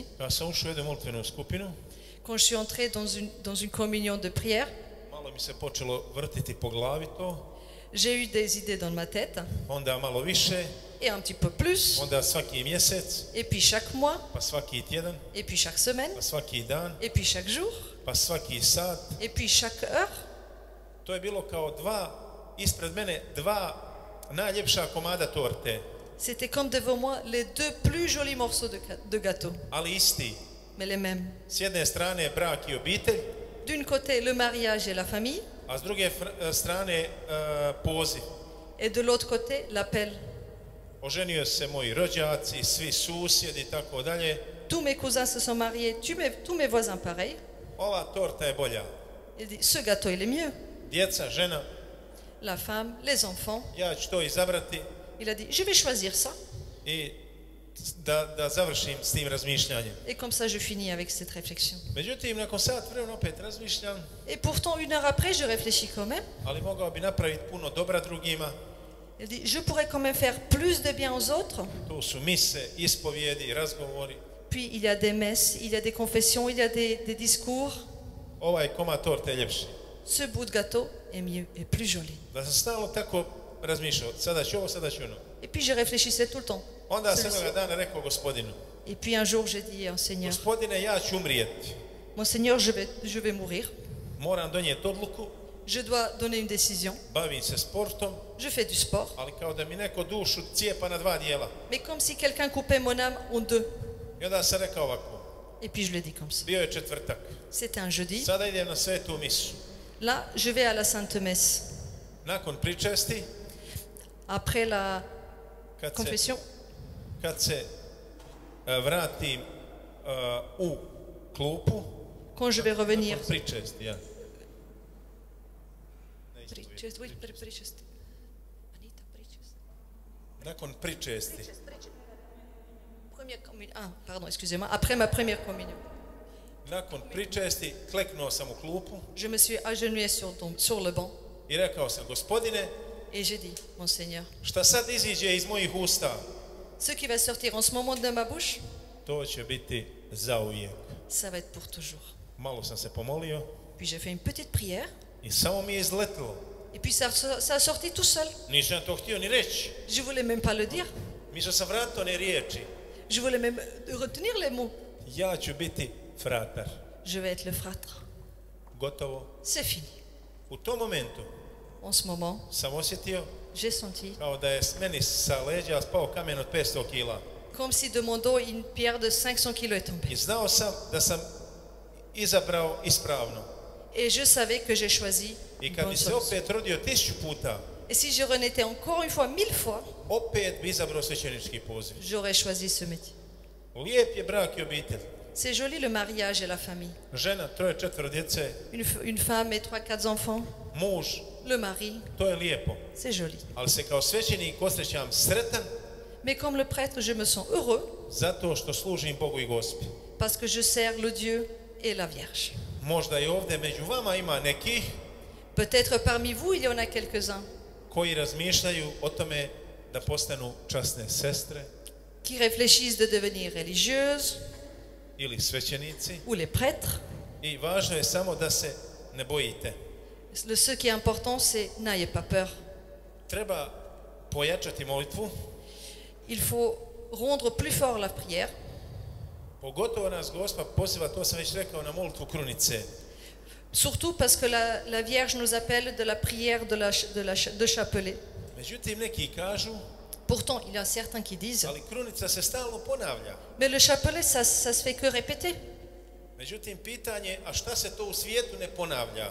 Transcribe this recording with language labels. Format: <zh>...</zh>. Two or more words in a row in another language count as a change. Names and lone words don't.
<hr>ja sam ušao u jednu molitvenu skupinu,</hr> <fr>quand je suis entré dans une communion de prière,</fr> <hr>malo mi se počelo vrtiti po glavi to,</hr> <fr>j'ai eu des idées dans ma tête,</fr> <hr>onda malo više,</hr> <fr>et un petit peu plus,</fr> <hr>onda svaki mjesec,</hr> <fr>et puis chaque mois,</fr> <hr>pa svaki tjedan,</hr> <fr>et puis chaque semaine,</fr> <hr>pa svaki dan,</hr> <fr>et puis chaque jour,</fr> <hr>pa svaki sat.</hr> <fr>et puis chaque heure.</fr> <hr>To je bilo kao ispred mene dva najljepša komada torte,</hr> <fr>C'était comme devant moi les deux plus jolis morceaux de gâteau,</fr> <hr>ali isti.</hr> <fr>mais les mêmes.</fr> <hr>S jedne strane brak i obitelj,</hr> <fr>D'une côté, le mariage et la famille,</fr> <hr>a s druge strane poziv.</hr> <fr>et de l'autre côté, l'appel.</fr> <hr>Oženio se moji rođaci, svi susjedi i tako dalje.</hr> <fr>Tous mes cousins se sont mariés, tous mes voisins pareil.</fr> <hr>Ova torta je bolja.</hr> <fr>Il dit, ce gâteau, il est mieux.</fr> <hr>Djeca, žena,</hr> <fr>La femme, les enfants.</fr> <hr>ja ću to izabrati</hr> <fr>Il a dit, je vais choisir ça.</fr> <hr>i da završim s tim razmišljanjem.</hr> <fr>Et comme ça, je finis avec cette réflexion.</fr> <hr>Međutim, nakon sat vremena opet razmišljam,</hr> <fr>Et pourtant, une heure après, je réfléchis quand même.</fr> <hr>ali mogao bi napraviti puno dobra drugima.</hr> <fr>Il dit, je pourrais quand même faire plus de bien aux autres.</fr> <hr>Tu su mise, ispovijedi, razgovori.</hr> <fr>Puis, il y a des messes, il y a des confessions, il y a des discours.</fr> <hr>Ovaj komad torte je ljepši.</hr> <fr>Ce bout de gâteau est mieux et plus joli.</fr> <hr>Da sam stalno tako razmišljao, sada ću ovo, sada ću ono.</hr> <fr>Et puis, je réfléchissais tout le temps.</fr> <hr>Onda sam</hr> <fr>Celui-ci.</fr> <hr>jednog dana rekao gospodinu,</hr> <fr>Et puis, un jour, j'ai dit au Seigneur,</fr> <hr>gospodine, ja ću umrijeti.</hr> <fr>mon Seigneur, je vais mourir.</fr> <hr>Moram donijeti odluku,</hr> <fr>Je dois donner une décision.</fr> <hr>bavim se sportom,</hr> <fr>Je fais du sport.</fr> <hr>ali kao da mi neko dušu cijepa na dva dijela.</hr> <fr>Mais comme si quelqu'un coupait mon âme en deux.</fr> <hr>I onda sam rekao ovako,</hr> <fr>Et puis, je le dis comme ça.</fr> <hr>bio je četvrtak,</hr> <fr>C'était un jeudi.</fr> <hr>sada idem na svetu misu.</hr> <fr>Là, je vais à la Sainte Messe.</fr> <hr>Nakon pričesti,</hr> <fr>Après la</fr> <hr>kad</hr> <fr>confession,</fr> <hr>se vratim u klupu,</hr> <fr>quand je vais revenir.</fr> <hr>nakon pričesti, ja. Nakon pričesti,</hr> <fr>Ah, pardon, excusez-moi. Après ma première communion,</fr> <hr>nakon pričesti, kleknuo sam u klupu</hr> <fr>je me suis agenouillé sur le banc</fr> <hr>i rekao sam, gospodine,</hr> <fr>et j'ai dit, mon Seigneur,</fr> <hr>šta sad iziđe iz mojih usta,</hr> <fr>ce qui va sortir en ce moment de ma bouche,</fr> <hr>to će biti zauvijek.</hr> <fr>ça va être pour toujours.</fr> <hr>Malo sam se pomolio</hr> <fr>Puis j'ai fait une petite prière</fr> <hr>i samo mi je izletilo.</hr> <fr>et puis ça a sorti tout seul.</fr> <hr>Nisam to htio ni reći.</hr> <fr>Je voulais même pas le dire.</fr> <hr>Mislio sam vratio one riječi.</hr> <fr>Je voulais même retenir les mots.</fr> <hr>Ja ću biti fratar.</hr> <fr>Je vais être le fratre.</fr> <hr>Gotovo.</hr> <fr>C'est fini.</fr> <hr>U tom momentu</hr> <fr>En ce moment,</fr> <hr>sam osjetio</hr> <fr>j'ai senti</fr> <hr>kao da je meni sa leđa spao kamen od 500 kila.</hr> <fr>comme si de mon dos une pierre de 500 kilos est tombée.</fr> <hr>I znao sam da sam izabrao ispravno.</hr> <fr>Et je savais que j'ai choisi</fr> <hr>I</hr> <fr>une</fr> <hr>kad</hr> <fr>bonne</fr> <hr>bi se</hr> <fr>solution.</fr> <hr>opet rodio 1000 puta,</hr> <fr>Et si je renaissais encore une fois, 1000 fois,</fr> <hr>opet bi izabrao svećenički poziv.</hr> <fr>j'aurais choisi ce métier.</fr> <hr>Lijep je brak i obitelj.</hr> <fr>C'est joli le mariage et la famille.</fr> <hr>Žena, troje, četvero djece,</hr> <fr>Une femme et 3-4 enfants.</fr> <hr>muž,</hr> <fr>Le mari,</fr> <hr>to je lijepo.</hr> <fr>c'est joli.</fr> <hr>Ali se kao svećenik osjećam sretan</hr> <fr>Mais comme le prêtre, je me sens heureux</fr> <hr>zato što služim Bogu i Gospi.</hr> <fr>parce que je sers le Dieu et la Vierge.</fr> <hr>Možda i ovdje među vama ima nekih</hr> <fr>Peut-être parmi vous, il y en a quelques-uns</fr> <hr>koji razmišljaju o tome da postanu časne sestre</hr> <fr>qui réfléchissent de devenir religieuses</fr> <hr>ili svećenici</hr> <fr>ou les prêtres.</fr> <hr>i važno je samo da se ne bojite.</hr> <fr>Ce qui est important, c'est n'ayez pas peur.</fr> <hr>Treba pojačati molitvu,</hr> <fr>Il faut rendre plus fort la prière,</fr> <hr>pogotovo nas Gospa poziva, to sam već rekao, na molitvu krunice.</hr> <fr>surtout parce que la Vierge nous appelle de la prière de chapelet.</fr> <hr>Međutim, neki kažu,</hr> <fr>Pourtant, il y a certains qui disent,</fr> <hr>ali krunica se stalno ponavlja.</hr> <fr>mais le chapelet, ça se fait que répéter.</fr> <hr>Međutim, pitanje, a šta se to u svijetu ne ponavlja?</hr>